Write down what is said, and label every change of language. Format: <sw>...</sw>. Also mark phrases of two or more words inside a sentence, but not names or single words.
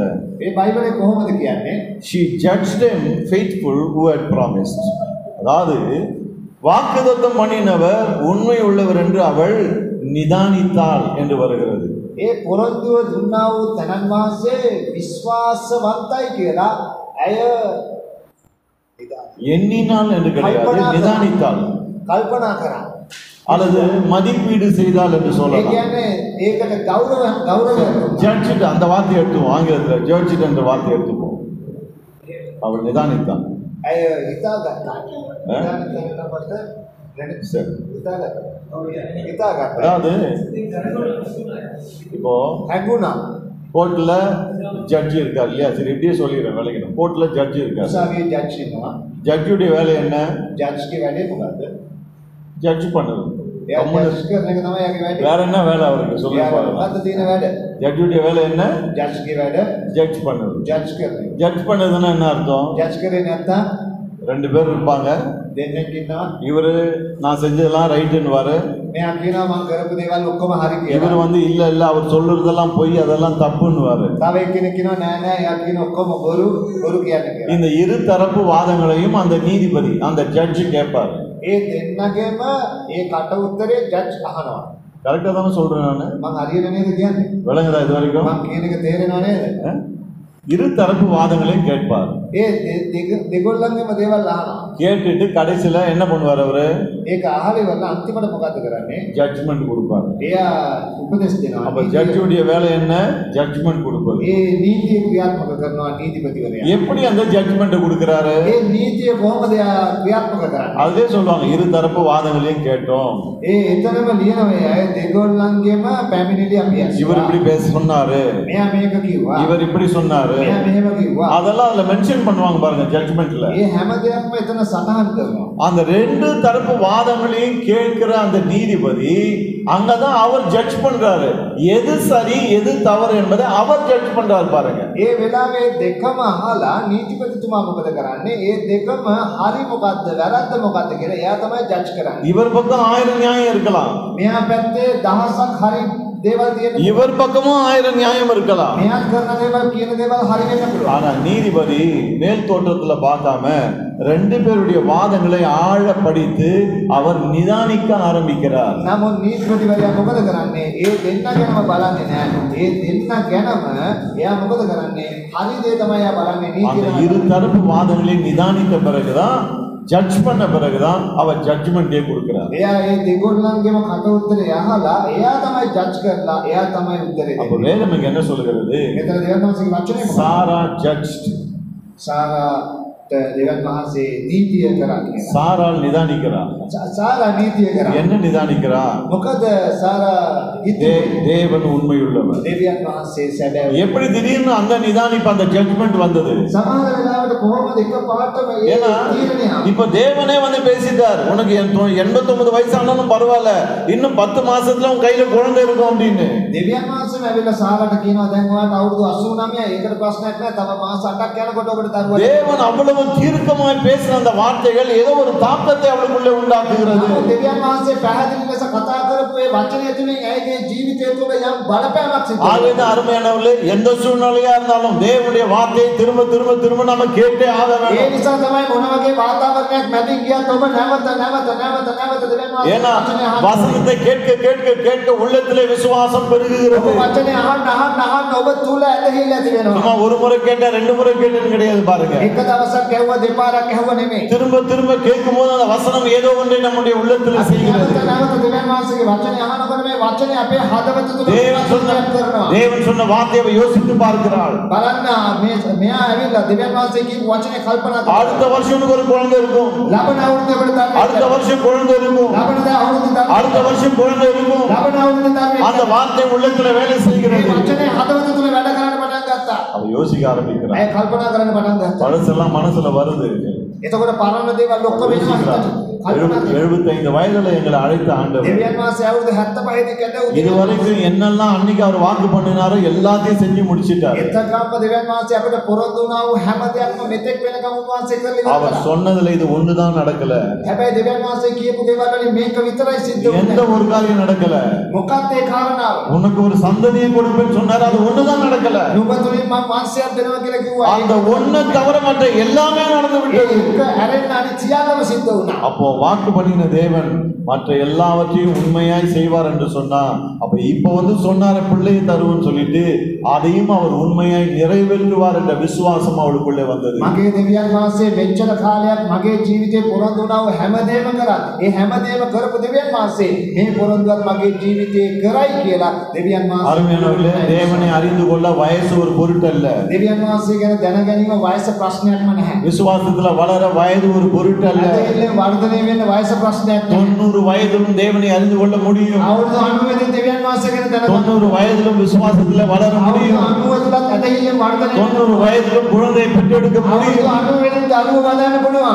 <si>මේ බයිබලේ කොහොමද කියන්නේ?</si> <en>She judged him faithful who had promised.</en> <ta>அதாவது வாக்குத்தத்தம் பண்ணினவர் உண்மை உள்ளவர் என்று அவள் நிதானித்தாள் என்று வருகிறது.</ta> <si>ඒ පොරොන්දුව දුන්නා වූ තනන් වහන්සේ විශ්වාසවන්තයි කියලා ඇය</si> <ta>எண்ணினாள் என்று கிடையாது, நிதானித்தாள்.</ta> <si>කල්පනා කරා.</si> <ta>அல்லது மதிப்பீடு செய்தால் என்று</ta> <si>ඒ</si> <ta>சொல்லலாம்.</ta> <si>කියන්නේ ඒකට ගෞරවයක්.</si> <ta>ஜட்ஜ்ட் அந்த வார்த்தையை எடுத்துவோம் ஆங்கிலத்தில். ஜட்ஜ்ட் என்ற வார்த்தையை எடுத்துப்போம். அவள் நிதானித்தாள்.</ta> <si>ඇය හිතාගත්තා. හිතාගන්නකොට</si> <ta>சரி.</ta> <si>හිතාගත්තා.</si> <ta>அதாவது இப்போ</ta> <si>හැඟුණා.</si> <ta>கோர்ட்ல ஜட்ஜி இருக்கார் இல்லையா? சரி இப்படியே சொல்லிடுறேன் விளக்கணும். கோர்ட்ல ஜட்ஜி இருக்கார்.</ta> <si>උසාවියේ ජජ් ඉන්නවා.</si> <ta>ஜட்ஜுடைய வேலை என்ன?</ta> <si>ජජ්ගේ වැඩේ මොකද්ද?</si> <ta>ஜட்ஜ் பண்ணுறது.</ta> <si>එයා ජජ් කරන එක තමයි එයාගේ වැඩේ.</si> <ta>வேற என்ன வேலை அவருக்கு சொல்லுங்க பாருங்க.</ta> <si>මොකද්ද තියෙන වැඩ?</si> <ta>ஜட்ஜுடைய வேலை என்ன?</ta> <si>ජජ්ගේ වැඩ</si> <ta>ஜட்ஜ் பண்ணுறது.</ta> <si>ජජ් කරන එක.</si> <ta>ஜட்ஜ் பண்ணதுன்னா என்ன அர்த்தம்?</ta> <si>ජජ් කරේ නැත්තම්</si> <ta>2 பேர் இருப்பாங்க.</ta> <si>දෙන්නෙක් ඉන්නවා.</si> <ta>இவரு நான் செஞ்சதெல்லாம் ரைட்டுன்னுவாரு.</ta> <si>මෙයා කියනවා මම කරපු දේවල් ඔක්කොම හරි</si> <ta>இவர்</ta> <si>කියලා.</si> <ta>வந்து இல்ல இல்ல அவர் சொல்றதெல்லாம் பொய், அதெல்லாம் தப்புன்னுவாரு.</ta> <si>තව එක්කෙනෙක් කියනවා නෑ නෑ එයා කියන ඔක්කොම බොරු කියන්නේ කියලා.</si> <ta>இந்த இரு தரப்பு வாதங்களையும் அந்த நீதிபதி அந்த ஜட்ஜ் கேட்பாரு.</ta> <si>ඒ දෙන්නගේම ඒ කට උත්තරේ ජජ් අහනවා.</si> <ta>கரெக்டா தானே சொல்றேன் நானு?</ta> <si>මම හරියට නේද කියන්නේ?</si> <ta>விளங்குதா இது வரைக்கும்?</ta> <si>මම කියන එක තේරෙනව නේද?</si> <ta>இரு தரப்பு வாதங்களையும் கேட்பார்.</ta> <si>ඒ දෙගොල්ලන්ගේම දේවල් අහනවා.</si> <ta>கேட்டுட்டு கடைசியில என்ன பண்ணுவார் அவரு?</ta> <si>ඒක අහලා ඉවරලා අන්තිමට මොකද්ද කරන්නේ?</si> <ta>ஜட்ஜ்மெண்ட் கொடுப்பார்.</ta> <si>එයා උපදෙස් දෙනවා.</si> <ta>அப்ப ஜட்ஜுடைய வேலை என்ன? ஜட்ஜ்மெண்ட் கொடுப்பது.</ta> <si>ඒ නීතිය ක්‍රියාත්මක කරනවා නීතිපතිවරයා.</si> <ta>எப்படி அந்த ஜட்ஜ்மெண்ட் கொடுக்கறாரு?</ta> <si>ඒ නීතිය කොහොමද එයා ක්‍රියාත්මක කරන්නේ?</si> <ta>அதே சொல்லுவாங்க இரு தரப்பு வாதங்களையும் கேட்டோம்.</ta> <si>ඒ එතනම ලියනවා ඒ දෙගොල්ලන්ගේම පැමිණිලි අපි අස්සා.</si> <ta>இவர் இப்படி பேச சொன்னாரு,</ta> <si>මෙයා මේක කිව්වා.</si> <ta>இவர் இப்படி சொன்னாரு.</ta> <si>මෙයා මෙහෙම කිව්වා.</si> <ta>அதெல்லாம் அதுல மென்ஷன் பண்ணுவாங்க பாருங்க ஜட்ஜ்மெண்ட்ல.</ta> <si>ඒ හැම දෙයක්ම එතන සටහන් කරනවා.</si> <ta>அந்த 2 தரப்பு வாதங்களையும் கேட்கிற அந்த நீதிபதி அங்கதான் அவர் ஜட்ஜ் பண்றாரு. எது சரி எது தவறு என்பதை அவர் ஜட்ஜ் பண்றாரு பாருங்க.</ta> <si>ඒ වෙලාවේ දෙකම අහලා නීතිපතිතුමා මොකද කරන්නේ? ඒ දෙකම හරි මොකද්ද වැරද්ද මොකද්ද කියලා එයා තමයි ජජ් කරන්නේ.</si> <ta>இவர் பக்கம் 1000 நியாயம் இருக்கலாம்.</ta> <si>මෙයා පැත්තේ දහසක් හරි දේවල් තියෙනවා.</si> <ta>இவர் பக்கமும் 1000 நியாயம் இருக்கலாம்.</ta> <si>මෙයා කරන දේවල් කියන දේවල් හරි වෙන්න පුළුවන්.</si> <ta>ஆனா நீதிபதி மேல் தோற்றத்துல பார்க்காம 2 பேருடைய வாதங்களை ஆழ படித்து அவர் நிதானிக்க ஆரம்பிக்கிறார்.</ta> <si>නමුත් නීතිපතිවරයා මොකද කරන්නේ? ඒ දෙන්න ගැනම බලන්නේ නැහැ. ඒ දෙන්න ගැනම එයා මොකද කරන්නේ? හරි දේ තමයි එයා බලන්නේ.</si> <ta>அந்த</ta> <si>නීතිය</si> <ta>இரு தரப்பு வாதங்களை நிதானித்த பிறகுதான் ஜட்ஜ் பண்ண பிறகுதான் அவர் ஜட்ஜ்மெண்டே கொடுக்கிறார்.</ta> <si>එයා ඒ දෙගොල්ලන්ගේම කට උත්තරේ අහලා එයා තමයි ජජ් කරලා එයා තමයි උත්තරේ</si> <ta>அப்ப</ta> <si>දෙන්නේ.</si> <ta>வேதம் இங்க என்ன சொல்கிறது?</ta> <si>මෙතන දෙවියන් වහන්සේගේ වචනේ මොකක්ද?</si> <ta>சாரா ஜட்ஜ்ட்.</ta> <si>සාරා දෙවන් වහන්සේ නීතිය කරා කියලා.</si> <ta>சாராள் நிதானிக்கிறா.</ta> <si>සාරා නීතිය කරා.</si> <ta>என்ன நிதானிக்கிறா?</ta> <si>මොකද සාරා</si> <ta>தேவன் உண்மையுள்ளவர்.</ta> <si>දෙවියන් වහන්සේ සැබෑ.</si> <ta>எப்படி திடீர்னு அந்த நிதானிப்பு அந்த ஜட்ஜ்மெண்ட் வந்தது?</ta> <si>සමහර වෙලාවට කොහොමද එකපාරටම ඒ</si> <ta>ஏன்னா</ta> <si>තීරණය</si> <ta>இப்ப தேவனே வந்து பேசிட்டார், உனக்கு 89 வயசானாலும் பரவாயில்ல, இன்னும் 10 மாசத்துல உன் கையில குழந்தை இருக்கும் அப்படின்னு.</ta> <si>දෙවියන් වහන්සේම ඇවිල්ලා සාරාට කියනවා දැන් ඔයාලට අවුරුදු 89 ඒකට ප්‍රශ්නයක් නැහැ, තව මාස 8ක් යනකොට ඔබට දරුවා.</si> <ta>தேவன் அவ்வளவு தீர்க்கமாய் பேசின அந்த வார்த்தைகள் ஏதோ ஒரு தாக்கத்தை அவளுக்குள்ளே உண்டாக்குகிறது.</ta> <si>දෙවියන් වහන්සේ පැහැදිලි ලෙස කතා කරපු ඒ වචනය තුලින් ඇයිගේ ජීවිතය තුළ යම් බලපෑමක් සිදු වෙනවා.</si> <ta>ஆகவே அருமையானவர்களே, எந்த சூழ்நிலையா இருந்தாலும் தேவனுடைய வார்த்தையை திரும்ப திரும்ப திரும்ப நாம கேட்டே ஆக</ta> <si>ඒ</si> <ta>வேண்டும்.</ta> <si>නිසා තමයි මොන වගේ වාතාවරණයක් මැදින් ගියත් ඔබ නැවත දෙවියන් වහන්සේ</si> <ta>ஏன்னா</ta> <si>වචනය අහන්න.</si> <ta>வசனத்தை கேட்க கேட்க கேட்க உள்ளத்திலே விசுவாசம்</ta> <si>ඔබ</si> <ta>பெருகுகிறது.</ta> <si>වචනය අහන්න ඔබ තුල ඇදහිල්ල ඇති වෙනවා.</si> <ta>சும்மா ஒரு முறை கேட்டா 2 முறை கேட்டேன்னு கிடையாது பாருங்க.</ta> <si>එක දවසක් ඇහුවා දෙපාරක් ඇහුවා නෙමෙයි.</si> <ta>திரும்ப திரும்ப கேட்கும் போது அந்த வசனம் ஏதோ ஒன்றை நம்முடைய உள்ளத்தில் செய்கிறது.</ta> <si>නැවත දෙවියන් වහන්සේගේ වචනය අහනකොට මේ වචනය අපේ හදවත තුල</si> <ta>தேவன் சொன்ன வார்த்தையை யோசித்து பார்க்கிறாள்.</ta> <si>බලන්න මෙයා ඇවිල්ලා දෙවියන් වහන්සේ කියපු වචනේ කල්පනා කරලා</si> <ta>அடுத்த வருஷம் உனக்கு ஒரு குழந்தை இருக்கும்,</ta> <si>ලබන අවුරුද්දේ ඔබට</si> <ta>அடுத்த வருஷம் குழந்தை இருக்கும்,</ta> <si>ලබන අවුරුද්දේ</si> <ta>அடுத்த வருஷம் குழந்தை இருக்கும்.</ta> <si>ලබන අවුරුද්දේ</si> <ta>அந்த வார்த்தை உள்ளத்துல வேலை</ta> <si>මේ</si> <ta>செய்கிறது.</ta> <si>වචනේ හදවත තුල වැඩ කරන්න පටන් ගත්තා.</si> <ta>அவ யோசிக்க ஆரம்பிக்கிறாள்.</ta> <si>ඇය කල්පනා කරන්න පටන් ගත්තා.</si> <ta>பழசெல்லாம் மனசுல வருது.</ta> <si>එතකොට පරණ දේවල් ඔක්කොම එනවා හිතට. කල්පනා</si> <ta>75 வயதுல எங்களை அழைத்த ஆண்டவர்</ta> <si>දෙවියන් වහන්සේ අවුරුදු 75 දී කැඳ</si> <ta>இதுவரைக்கும் என்னெல்லாம் அன்னைக்கு அவர் வாக்கு பண்ணினாரோ எல்லாத்தையும் செஞ்சு முடிச்சிட்டாரு.</ta> <si>එතකම්ම දෙවියන් වහන්සේ අපිට පොරොන්දු වුණා වූ හැම දෙයක්ම මෙතෙක් වෙනකම් උන්වහන්සේ කරලා</si> <ta>அவர்</ta> <si>ඉවරයි.</si> <ta>சொன்னதுல இது ஒண்ணுதான் நடக்கல.</ta> <si>හැබැයි දෙවියන් වහන්සේ කියපු දේවල් වලින් මේක විතරයි සිද්ධ</si> <ta>எந்த</ta> <si>වුනේ.</si> <ta>ஒரு காரியம் நடக்கல.</ta> <si>මොකක්ද ඒ කාරණාව?</si> <ta>உனக்கு ஒரு சந்ததியை கொடுப்பேன்னு சொன்னாரு, அது ஒண்ணுதான் நடக்கல.</ta> <si>නුඹ තුලින් මම වංශයක් දෙනවා කියලා කිව්වා.</si> <ta>அந்த ஒண்ணு தவிர மற்ற எல்லாமே நடந்து விட்டது.</ta> <si>ඒක ඇරෙන්න අනිත් සියල්ලම සිද්ධ වුණා.</si> <ta>அப்போ வாக்கு பண்ணின தேவன் மற்ற எல்லாவற்றையும் உண்மையாய் செய்வார் என்று சொன்னா, அப்ப இப்ப வந்து சொன்னார பிள்ளையை தருவன்னு சொல்லிட்டு அதையும் அவர் உண்மையாய் நிறைவேற்றுவார் என்ற விசுவாசம் அவளுக்குள்ளே வந்தது.</ta> <si>මගේ දෙවියන් වහන්සේ මෙච්චර කාලයක් මගේ ජීවිතේ පොරොන්දු වුණා වූ හැමදේම කරා. ඒ හැමදේම කරපු දෙවියන් වහන්සේ මේ පොරොන්දුවත් මගේ ජීවිතේ කරයි කියලා දෙවියන් වහන්සේ.</si> <ta>அருமையானவர்களே, தேவனை அறிந்து கொள்ள வயசு ஒரு பொருட்டல்ல.</ta> <si>දෙවියන් වහන්සේ ගැන දැනගැනීම වයස ප්‍රශ්නයක්ම නැහැ.</si> <ta>விசுவாசத்துல வளர வயது ஒரு பொருட்டல்ல.</ta> <si>ඇදහිල්ලෙන් වර්ධනය වෙන්න වයස ප්‍රශ්නයක් නැහැ.</si> <ta>90 வயதிலும் தேவனை அறிந்து கொள்ள முடியும்.</ta> <si>අවුරුදු 90 දී දෙවියන් වහන්සේ ගැන දැනගන්න.</si> <ta>90 வயதிலும் விசுவாசத்துல வளர முடியும்.</ta> <si>90 තුලත් ඇදහිල්ලෙන් වර්ධනය</si> <ta>90 வயதிலும் குழந்தையை பெற்றெடுக்க முடியும்.</ta> <si>අවුරුදු 90 වෙනින් දරුවෝ වදන්න පුළුවන්.</si>